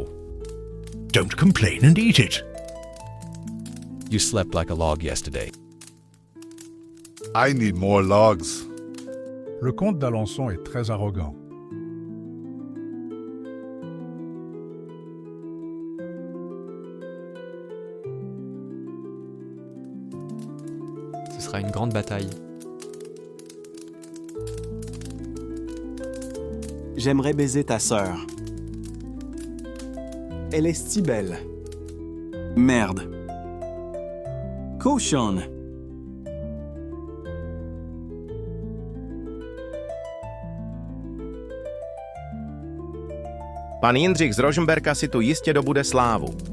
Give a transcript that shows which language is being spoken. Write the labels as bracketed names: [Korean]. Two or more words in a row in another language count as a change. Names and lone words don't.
[English] Don't complain and eat it. You slept like a log yesterday. I need more logs. [French] Le comte d'Alençon est très arrogant. Ce sera une grande bataille. J'aimerais baiser ta sœur. Elle est si belle. Merde. Cochonne. [Czech] Pan Jindřich z Rožmberka si tu jistě dobude slávu.